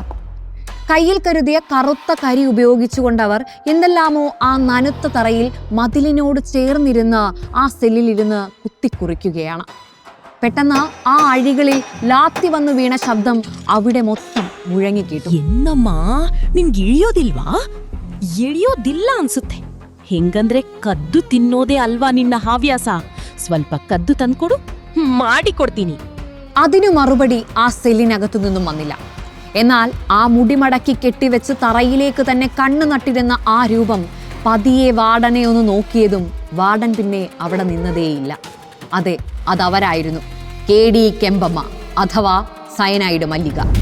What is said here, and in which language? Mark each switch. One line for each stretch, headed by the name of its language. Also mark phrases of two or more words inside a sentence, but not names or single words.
Malayalam: കയ്യിൽ കരുതിയ കറുത്ത കരി ഉപയോഗിച്ചുകൊണ്ടവർ എന്തെല്ലാമോ ആ നനുത്ത തറയിൽ മതിലിനോട് ചേർന്നിരുന്ന് ആ സെല്ലിലിരുന്ന് കുത്തിക്കുറിക്കുകയാണ്. പെട്ടെന്ന് ആ അഴികളിൽ ലാത്തി വന്നു വീണ ശബ്ദം അവിടെ മൊത്തം മുഴങ്ങിക്കേട്ടു.
Kannada: എന്നമ്മ, ನಿನ್ಗೆ ಇಳಿಯೋದಿಲ್ವಾ? ಇಳಿಯೋದಿಲ್ಲ ಅನ್ಸುತ್ತೆ. ಹೆಂಗಂದ್ರೆ ಕದ್ದು ತಿನ್ನೋದೇ ಅಲ್ವಾ ನಿನ್ನ ಹವ್ಯಾಸ. ಸ್ವಲ್ಪ ಕದ್ದು ತಂದ್ಕೊಡು, ಮಾಡಿಕೊಡ್ತೀನಿ.
Malayalam: അതിനു മറുപടി ആ സെല്ലിനകത്തു നിന്നും വന്നില്ല. എന്നാൽ ആ മുടിമടക്കി കെട്ടിവെച്ച് തറയിലേക്ക് തന്നെ കണ്ണു നട്ടിരുന്ന ആ രൂപം പതിയെ വാർഡനെ ഒന്ന് നോക്കിയതും വാർഡൻ പിന്നെ അവിടെ നിന്നതേയില്ല. അതെ, അതവരായിരുന്നു. KD കെമ്പമ്മ അഥവാ സയനൈഡ് മല്ലിക.